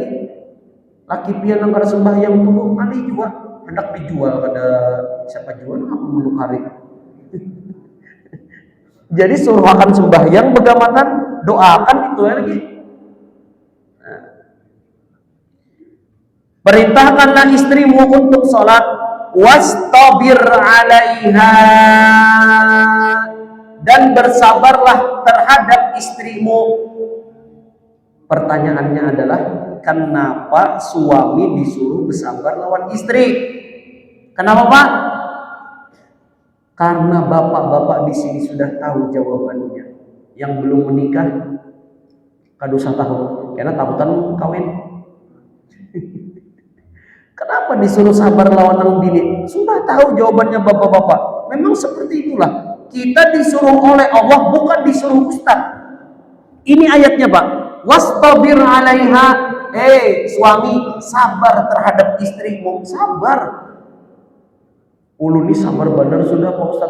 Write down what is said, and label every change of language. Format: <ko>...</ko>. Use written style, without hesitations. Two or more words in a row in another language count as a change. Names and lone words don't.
<bjn>Laki pian nang kada sembahyang tubuh kali juga hendak dijual, kada siapa jual aku meluk hari. Jadi suruh akan sembahyang begamatan, doakan itu lagi. Nah.</bjn> <id>Perintahkanlah istrimu untuk sholat,</id> <ar>واصطبر عليها,</ar> <id>dan bersabarlah terhadap istrimu. Pertanyaannya adalah, kenapa suami disuruh bersabar lawan istri? Kenapa Pak? Karena bapak-bapak di sini sudah tahu jawabannya.</id> <bjn>Yang belum menikah kada usah tahu, karena takutan kawin. Kenapa disuruh sabar lawan nang bini?</bjn> <id>Sudah tahu jawabannya bapak-bapak. Memang seperti itulah. Kita disuruh oleh Allah, bukan disuruh ustaz. Ini ayatnya Pak.</id> <ar>واصطبر عليها.</ar> <id>Suami, sabar terhadap istrimu. Sabar.</id> <bjn>Ulu ni sabar benar sudah Pak Ustaz.</bjn>